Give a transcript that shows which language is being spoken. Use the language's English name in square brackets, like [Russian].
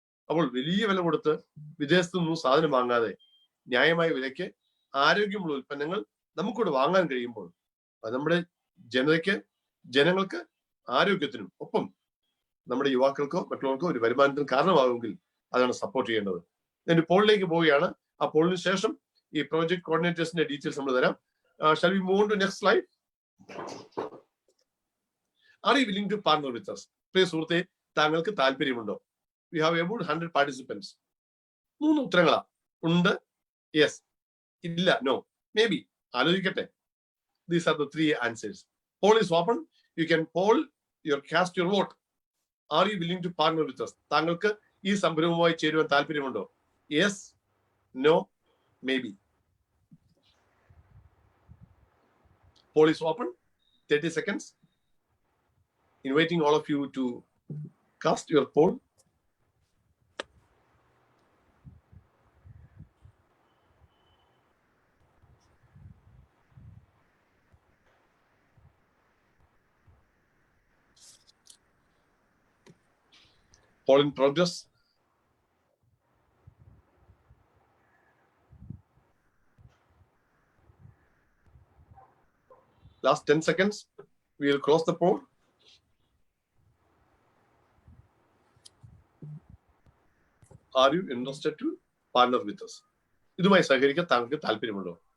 [Malayalam] അപ്പോൾ വലിയ വില കൊടുത്ത് വിദേശത്തു നിന്നും സാധനം വാങ്ങാതെ ന്യായമായ വിലയ്ക്ക് ആരോഗ്യമുള്ള ഉൽപ്പന്നങ്ങൾ നമുക്കിവിടെ വാങ്ങാൻ കഴിയുമ്പോൾ അത് നമ്മുടെ ജനങ്ങൾക്ക് ആരോഗ്യത്തിനും ഒപ്പം നമ്മുടെ യുവാക്കൾക്കോ മറ്റുള്ളവർക്കോ ഒരു വരുമാനത്തിന് കാരണമാകുമെങ്കിൽ അതാണ് സപ്പോർട്ട് ചെയ്യേണ്ടത്. ഞാൻ പോളിലേക്ക് പോവുകയാണ്. ആ പോളിന് ശേഷം ഈ പ്രോജക്ട് കോർഡിനേറ്റേഴ്സിന്റെ ഡീറ്റെയിൽസ് നമ്മൾ തരാം. [English] Shall we move on to next slide? Are you willing to partner with us? [Malayalam] പ്രിയ സുഹൃത്തെ, താങ്കൾക്ക് താല്പര്യമുണ്ടോ? [English] We have about 100 participants. [Malayalam] 3 ഉത്തരങ്ങളാ. ഉണ്ട്, യെസ്, ഇല്ല, നോ, മേ ബി, ആലോചിക്കട്ടെ. [English] These are the 3 answers. Poll is open. You can poll, cast your vote. Are you willing to partner with us? [Malayalam] താങ്കൾക്ക് ഈ സംരംഭവുമായി ചേരുവാൻ താല്പര്യമുണ്ടോ? [English] Yes, no, maybe. Poll is open. 30 seconds. Inviting all of you to cast your poll. Poll in progress. Last 10 seconds. We will close the poll. Are you interested to partner with us? [Malayalam] ഇതുമായി സഹകരിക്കാൻ താങ്കൾക്ക് താല്പര്യമുണ്ടോ?